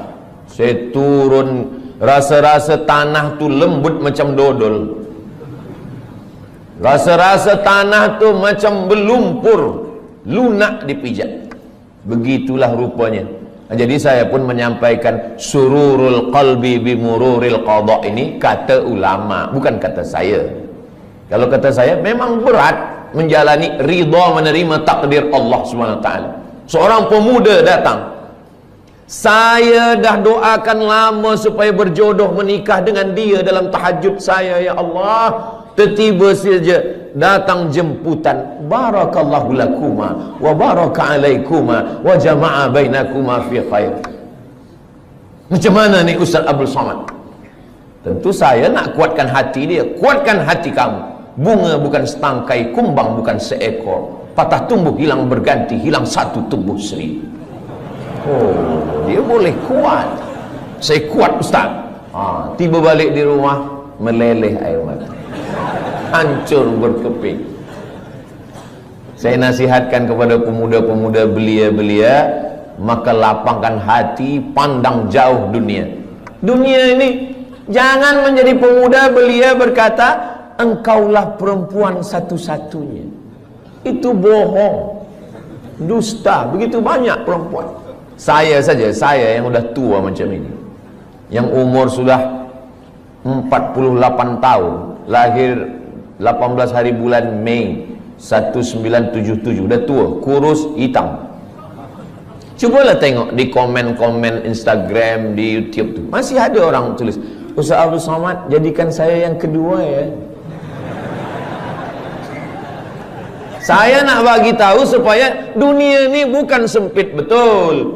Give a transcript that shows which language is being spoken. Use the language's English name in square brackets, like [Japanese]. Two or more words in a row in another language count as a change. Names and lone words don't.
[Malay] Saya turun, rasa-rasa tanah tu lembut macam dodol, rasa-rasa tanah tu macam berlumpur, lunak dipijak. Begitulah rupanya. Jadi saya pun menyampaikan [Arabic] سرور القلب بمرور القضاء, [Malay] ini kata ulama, bukan kata saya. Kalau kata saya, memang berat menjalani ridha menerima takdir Allah SWT. Seorang pemuda datang, saya dah doakan lama supaya berjodoh menikah dengan dia dalam tahajud saya, [Arabic] يا الله. [Malay] Tiba-tiba saja datang jemputan, [Arabic] بارك الله لكما وبارك عليكما وجمع بينكما في خير. [Malay] Macam mana ni Ustaz Abdul Somad? Tentu saya nak kuatkan hati dia. Kuatkan hati kamu. Bunga bukan setangkai, kumbang bukan seekor. Patah tumbuh hilang berganti, hilang satu tumbuh seribu. Oh, dia boleh kuat. Saya kuat Ustaz. Tiba balik di rumah, meleleh air mata, hancur berkeping. Saya nasihatkan kepada pemuda-pemuda belia-belia, maka lapangkan hati, pandang jauh dunia. Dunia ini, jangan menjadi pemuda belia berkata, engkaulah perempuan satu-satunya. Itu bohong, dusta. Begitu banyak perempuan. Saya saja, saya yang udah tua macam ini, yang umur sudah 48 tahun, lahir 18 hari bulan Mei 1977, udah tua, kurus, hitam. Cubalah tengok di komen-komen Instagram, di YouTube tu, masih ada orang tulis, Ustaz Abdul Somad, jadikan saya yang kedua ya. Saya nak bagi tahu supaya dunia ni bukan sempit betul.